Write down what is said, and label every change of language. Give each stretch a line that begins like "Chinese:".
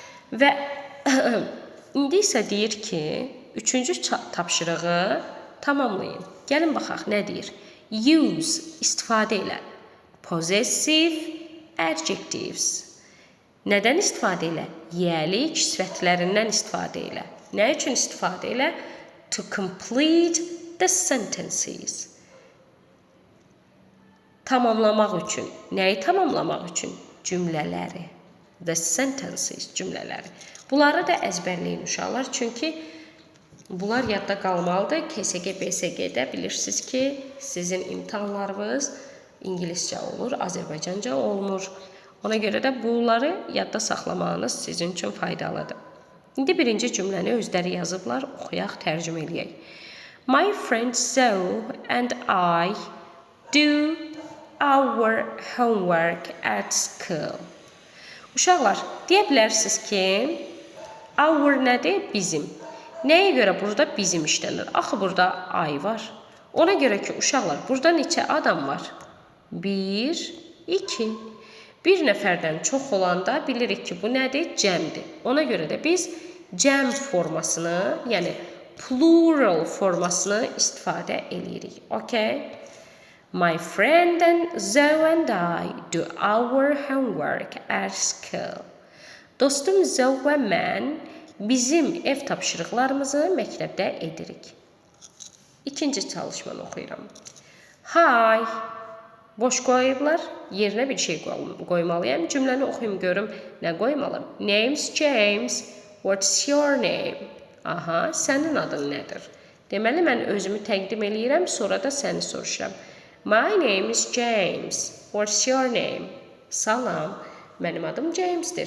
Azerbaijani: Və indi isə deyir ki, 3-cü tapşırığı tamamlayın. Gəlin baxaq, nə deyir?
English: Use,
Azerbaijani: istifadə elə.
English: Possessive adjectives.
Azerbaijani: Nədən istifadə elə? Yiyəlik sifətlərindən istifadə elə. Nə üçün istifadə elə?
English: To complete the sentences.
Azerbaijani: Tamamlamaq üçün. Nəyi tamamlamaq üçün? Cümlələri.
English: The sentences,
Azerbaijani: cümlələri. Bunları da əzbərləyin uşaqlar. Çünki bunlar yadda qalmalıdır. KSG, BSG-də bilirsiniz ki, sizin imtahanlarınız ingiliscə olur, Azərbaycanca olmur. Ona görə də bunları yadda saxlamağınız sizin üçün faydalıdır. İndi birinci cümləni özləri yazıblar. Oxuyaq, tərcümə eləyək.
English: My friend Zoe and I do our homework at school.
Azerbaijani: Uşaqlar, deyə bilərsiniz ki, our nədir? Bizim. Nəyə görə burada bizim işlənir? Axı burada I var. Ona görə ki, uşaqlar, burada neçə adam var? 1, 2. Bir nəfərdən çox olanda bilirik ki, bu nədir? Cəmdir. Ona görə də biz cəm formasını, yəni plural formasını istifadə edirik.
English: Okay? My friend Zoe and I do our homework at school.
Azerbaijani: Dostum Zoe və mən bizim ev tapşırıqlarımızı məktəbdə edirik. İkinci çalışmanı oxuyuram. Hi. Boş qoyublar. Yerinə bir şey qoymalıyam. Cümləni oxuyum görüm nə qoymalım.
English: Name's James. What's your name?
Azerbaijani: Aha, sənin adın nədir? Deməli, mən özümü təqdim eləyirəm, sonra da səni soruşuram.
English: My name is James. What's your name?
Azerbaijani: Salam, mənim adım James'dir.